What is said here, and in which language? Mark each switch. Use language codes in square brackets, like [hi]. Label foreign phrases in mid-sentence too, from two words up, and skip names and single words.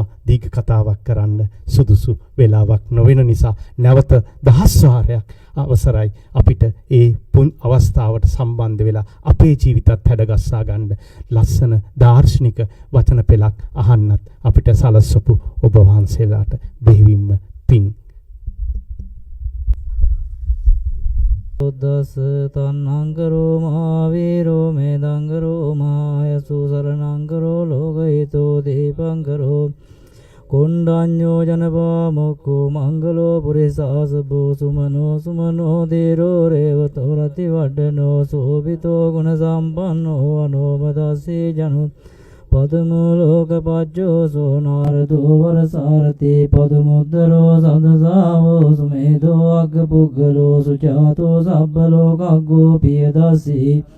[si] දීඝ කතාවක් කරන්න සුදුසු වෙලාවක් නොවන නිසා නැවත දහස් වාරයක් අවසරයි අපිට ඒ අවස්ථාවට සම්බන්ධ වෙලා අපේ ජීවිතත් හැඩගස්සා ගන්න ලස්සන දාර්ශනික වචන පෙළක් අහන්නත් අපිට සලස්වපු ඔබ වහන්සේලාට බෙහෙවින්ම පිං. [pi] බුද්දස්ස තන්නංකරෝ මහාවීරෝ මේදංකරෝ මහායසු සරණංකරෝ ලෝකහිතෝ දීපංකරෝ කොණ්ඩඤ්ඤෝ ජනපා මොක්ඛෝ මංගලෝ පුරිසාසබෝ සුමනෝ සුමනෝ දීරෝ රේවතෝ රති වඩනෝ සෝභිතෝ ගුණ සම්පන්නෝ අනෝමදස්සී ජනු පදමෝ ලෝකපච්චෝ සෝනාරදෝ වරසාරති පදමුද්දරෝ සදසාවෝ සුමේදෝ අග්ගපුග්ගලෝ සුචාතෝ සබ්බලෝකග්ගෝ පියදස්සී